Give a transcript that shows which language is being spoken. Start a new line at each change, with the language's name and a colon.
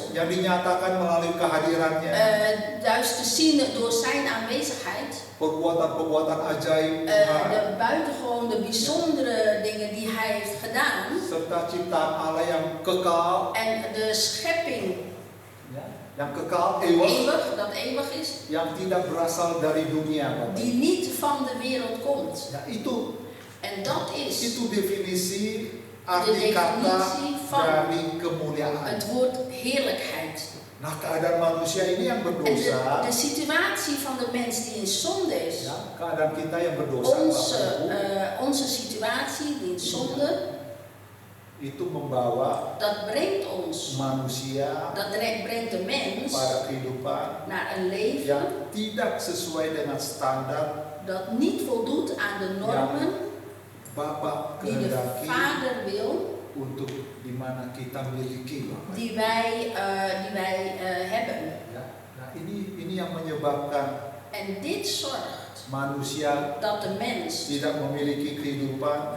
Indonesian: yang dinyatakan melalui kehadirannya,
Dutch: Juist te zien door zijn aanwezigheid.
Indonesian: perbuatan-perbuatan ajaib Tuhan,
Dutch: De buitengewoon, de bijzondere dingen die hij heeft gedaan.
Indonesian: serta ciptaan Allah yang kekal,
Dutch: En de schepping
Indonesian: ya, yang kekal, eeuwig,
Dutch: eeuwig, dat eeuwig is.
Indonesian: yang tidak berasal dari dunia, Bapak.
Dutch: Die niet van de wereld komt.
Indonesian: Ya, itu
Dutch: En dat is
Indonesian: definisi arti kata
Dutch: definitie van
Indonesian: dari kemuliaan.
Dutch: het woord heerlijkheid.
Indonesian: Nah, keadaan manusia ini yang
Dutch: En
Indonesian: berdosa,
Dutch: de situatie van de mens die in zonde is.
Indonesian: ya, keadaan kita yang berdosa, Bapak Ibu,
Dutch: Onze situatie die in zonde,
Indonesian: itu membawa
Dutch: dat brengt ons,
Indonesian: manusia
Dutch: dat brengt de mens
Indonesian: pada kehidupan
Dutch: naar een leven
Indonesian: yang tidak sesuai dengan standar
Dutch: dat niet voldoet aan de normen
Indonesian: Bapa
Dutch: die de
Indonesian: kehendaki
Dutch: Vader wil,
Indonesian: untuk dimana kita miliki, Bapak.
Dutch: die wij hebben.
Indonesian: Ya, nah ini yang menyebabkan
Dutch: En dit zorgt
Indonesian: manusia
Dutch: dat de mens
Indonesian: tidak memiliki kehidupan